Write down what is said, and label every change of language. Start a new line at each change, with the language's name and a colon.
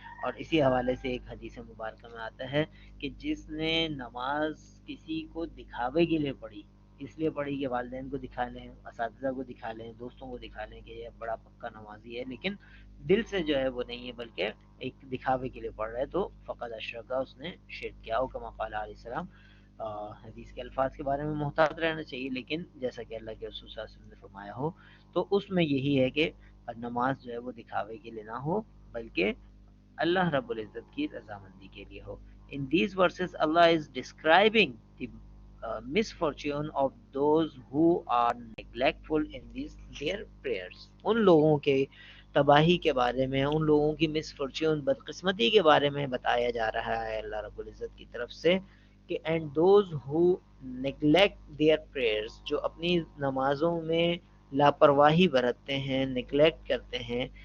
Urdu: اور اسی حوالے سے ایک حدیث مبارکہ میں آتا ہے کہ جس نے نماز کسی کو دکھاوے کے لیے پڑھی، اس لیے پڑھی کہ والدین کو دکھا لیں، اساتذہ کو دکھا لیں، دوستوں کو دکھا لیں کہ یہ بڑا پکا نمازی ہے، لیکن دل سے جو ہے وہ نہیں ہے بلکہ ایک دکھاوے کے لیے پڑھ رہا ہے، تو
Arabic: فقط اشرکا،
Urdu: اس نے شرک کیا.
Arabic: ہو کما قال علیہ السلام.
Urdu: حدیث کے الفاظ کے بارے میں محتاط رہنا چاہیے، لیکن جیسا کہ اللہ کے رسول صلی اللہ علیہ وسلم نے فرمایا ہو تو اس میں یہی ہے کہ نماز جو ہے وہ دکھاوے کے لیے نہ ہو بلکہ اللہ رب العزت کی رضامندی کے لیے ہو.
English: In these verses Allah is describing the misfortune of those who are neglectful in these their prayers.
Urdu: ان لوگوں کے تباہی کے بارے میں، ان لوگوں کی مسفارچون، بدقسمتی کے بارے میں بتایا جا رہا ہے اللہ رب العزت کی طرف سے کہ
English: and those who neglect their prayers,
Urdu: جو اپنی نمازوں میں لاپرواہی برتتے ہیں، نیگلیکٹ کرتے ہیں.